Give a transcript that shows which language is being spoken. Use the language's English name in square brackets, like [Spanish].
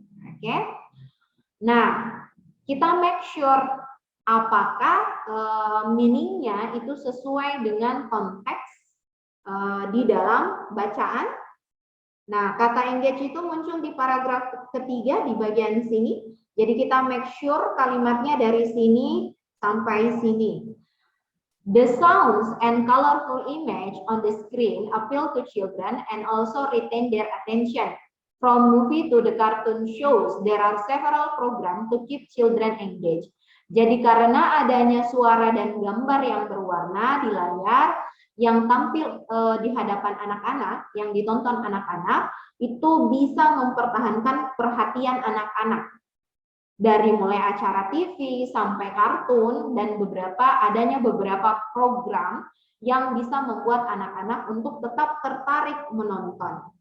[Indonesian] Oke. Nah, kita [English] make sure [Indonesian] apakah meaning-nya itu sesuai dengan konteks di dalam bacaan. Nah, kata engage itu muncul di paragraf ketiga di bagian sini. Jadi kita [English] make sure [Indonesian] kalimatnya dari sini sampai sini. [English] The sounds and colorful image on the screen appeal to children and also retain their attention. From movie to the cartoon shows, there are several programs to keep children engaged. [Indonesian] Jadi karena adanya suara dan gambar yang berwarna di layar yang tampil di hadapan anak-anak, yang ditonton anak-anak, itu bisa mempertahankan perhatian anak-anak. Dari mulai acara TV sampai kartun dan adanya beberapa program yang bisa membuat anak-anak untuk tetap tertarik menonton.